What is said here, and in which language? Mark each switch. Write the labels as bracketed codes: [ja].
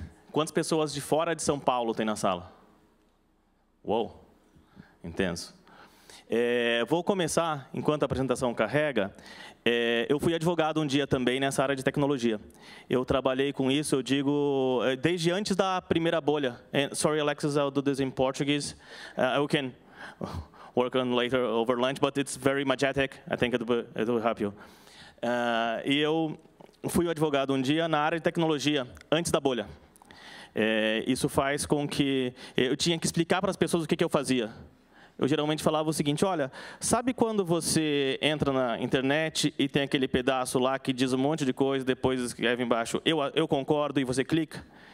[pt] Quantas pessoas de fora de São Paulo tem na sala? Uou, intenso. Vou começar, enquanto a apresentação carrega, eu fui advogado um dia também nessa área de tecnologia. Eu trabalhei com isso, eu digo, desde antes da primeira bolha. [en] Sorry, Alexis, I'll do this in Portuguese. I can work on later over lunch, but it's very majestic. I think it will help you. [pt] E eu fui advogado um dia na área de tecnologia, antes da bolha. Isso faz com que eu tinha que explicar para as pessoas o que eu fazia. Eu geralmente falava o seguinte, olha, sabe quando você entra na internet e tem aquele pedaço lá que diz um monte de coisa, depois escreve embaixo, eu concordo, e você clica?